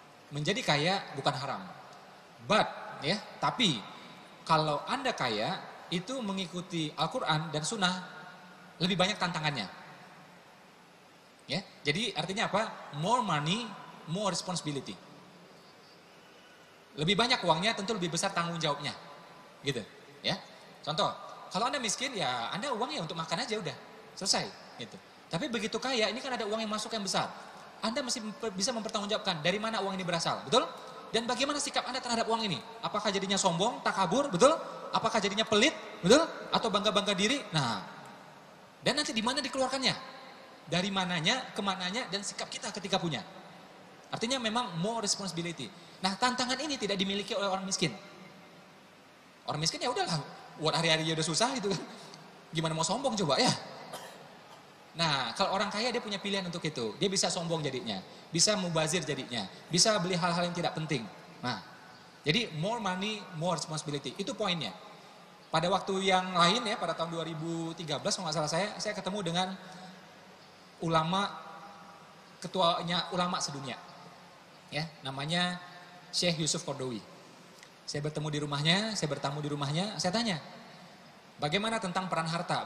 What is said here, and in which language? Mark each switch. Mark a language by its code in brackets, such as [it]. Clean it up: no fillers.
[id] Menjadi kaya bukan haram. But ya, tapi kalau Anda kaya itu mengikuti Al-Quran dan Sunnah lebih banyak tantangannya. Ya, jadi artinya apa? [en] More money, more responsibility. [id] Lebih banyak uangnya, tentu lebih besar tanggung jawabnya. Gitu, ya. Contoh, kalau Anda miskin ya Anda uangnya untuk makan aja udah, selesai gitu. Tapi begitu kaya, ini kan ada uang yang masuk yang besar. Anda mesti bisa mempertanggungjawabkan dari mana uang ini berasal, betul? Dan bagaimana sikap Anda terhadap uang ini? Apakah jadinya sombong, takabur, betul? Apakah jadinya pelit, betul? Atau bangga-bangga diri? Nah, dan nanti di mana dikeluarkannya? Dari mananya, kemananya, dan sikap kita ketika punya. Artinya memang [en] more responsibility. [id] Nah, tantangan ini tidak dimiliki oleh orang miskin. Orang miskin ya udahlah, buat hari-hari udah susah gitu kan. Gimana mau sombong coba ya? Nah, kalau orang kaya dia punya pilihan untuk itu. Dia bisa sombong jadinya, bisa mubazir jadinya, bisa beli hal-hal yang tidak penting. Nah, jadi [en] more money, more responsibility. [id] Itu poinnya. Pada waktu yang lain ya, pada tahun 2013 kalau nggak salah saya ketemu dengan ulama, ketuanya ulama sedunia. Ya, namanya Syekh Yusuf Qaradawi. Saya bertemu di rumahnya, saya bertamu di rumahnya, saya tanya, bagaimana tentang peran harta?